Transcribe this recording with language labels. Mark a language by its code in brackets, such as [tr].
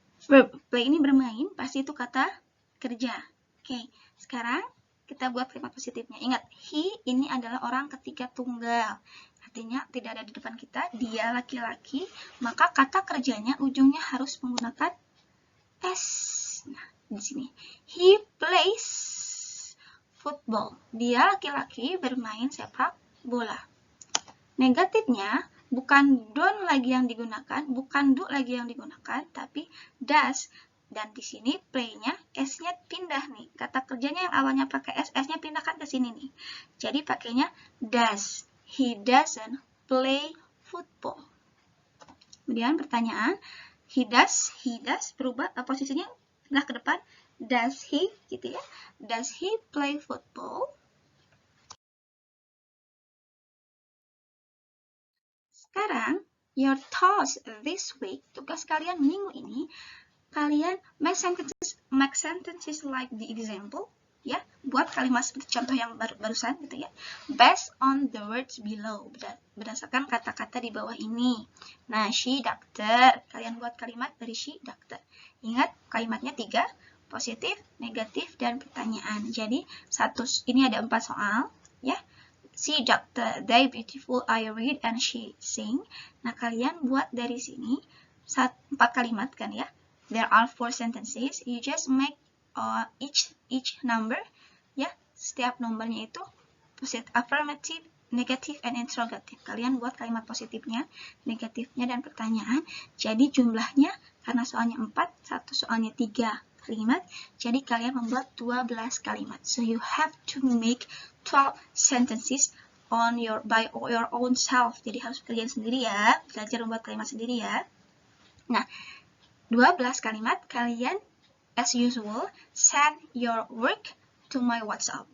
[id] Verb play ini bermain, pasti itu kata kerja. Oke. Sekarang kita buat kalimat positifnya. Ingat, he ini adalah orang ketiga tunggal. Artinya tidak ada di depan kita, dia laki-laki, maka kata kerjanya ujungnya harus menggunakan s. Nah, di sini [en] he plays football. [id] Dia laki-laki bermain sepak bola. Negatifnya bukan don't lagi yang digunakan, bukan do lagi yang digunakan, tapi does. Dan di sini play-nya S-nya pindah nih. Kata kerjanya yang awalnya pakai S, S-nya pindahkan ke sini nih. Jadi pakainya does. [en] He doesn't play football. [id] Kemudian pertanyaan, he does berubah posisinya pindah ke depan. [en] Does he [id] gitu ya? [en] Does he play football? [id] Sekarang, [en] your task this week, [id] tugas kalian minggu ini, kalian [en] make sentences like the example, [id] ya, buat kalimat seperti contoh yang barusan gitu ya, [en] based on the words below, [id] berdasarkan kata-kata di bawah ini. Nah, she doctor, kalian buat kalimat dari she doctor. Ingat kalimatnya 3, positif, negatif, dan pertanyaan. Jadi ini ada 4 soal, ya. [en] See doctor, they beautiful, I read and she sing. [id] Nah, kalian buat dari sini 4 kalimat kan ya. [en] There are 4 sentences. You just make each number, ya. [id] Setiap nomornya itu [en] positive, affirmative, negative, and interrogative. [id] Kalian buat kalimat positifnya, negatifnya, dan pertanyaan. Jadi jumlahnya karena soalnya 4, satu soalnya 3 kalimat. Jadi kalian membuat 12 kalimat. [en] So you have to make 12 sentences by your own self. [id] Jadi harus kerjain sendiri ya, belajar membuat kalimat sendiri ya. Nah, 12 kalimat kalian [en] as usual send your work to my WhatsApp.